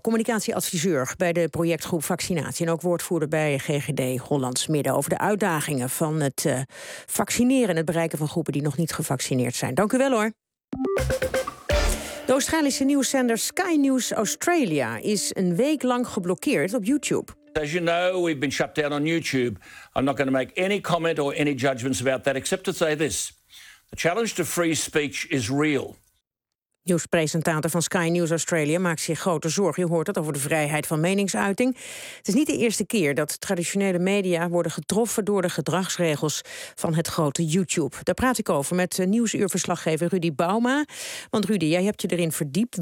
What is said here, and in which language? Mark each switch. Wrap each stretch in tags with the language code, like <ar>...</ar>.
<nl>Communicatieadviseur bij de projectgroep Vaccinatie en ook woordvoerder bij GGD Hollands Midden over de uitdagingen van het vaccineren en het bereiken van groepen die nog niet gevaccineerd zijn. Dank u wel hoor. De Australische nieuwszender Sky News Australia is een week lang geblokkeerd op YouTube.</nl> <en>As you know, we've been shut down on YouTube. I'm not going to make any comment or any judgments about that, except to say this. The challenge to free speech is real.</en> <nl>Nieuwspresentator van Sky News Australia maakt zich grote zorgen. Je hoort het over de vrijheid van meningsuiting. Het is niet de eerste keer dat traditionele media worden getroffen door de gedragsregels van het grote YouTube. Daar praat ik over met nieuwsuurverslaggever Rudy Bauma. Want Rudy, jij hebt je erin verdiept.</nl>